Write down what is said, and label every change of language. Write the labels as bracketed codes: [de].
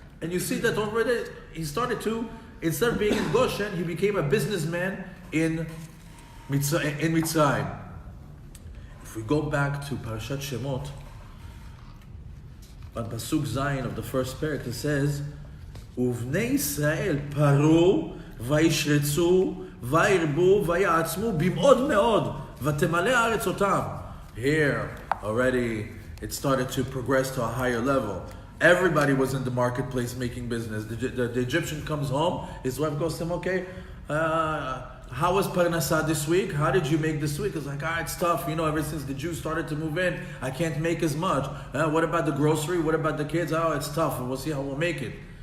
[en] And you see that already he started to, instead of being in Goshen, he became a businessman in Mitzrayim. If we go back to Parashat Shemot, on Pasuk Zayin of the first parak, it says, [he] ובני ישראל פרו וישרצו וירבו ויעצמו במאוד מאוד ותמלא הארץ אותם. [en] Here already it started to progress to a higher level. Everybody was in the marketplace making business. The Egyptian comes home, his wife goes to him, okay, how was Parashat this week? How did you make this week? It's like, it's tough. Ever since the Jews started to move in, I can't make as much. What about the grocery? What about the kids? It's tough. We'll see how we'll make it.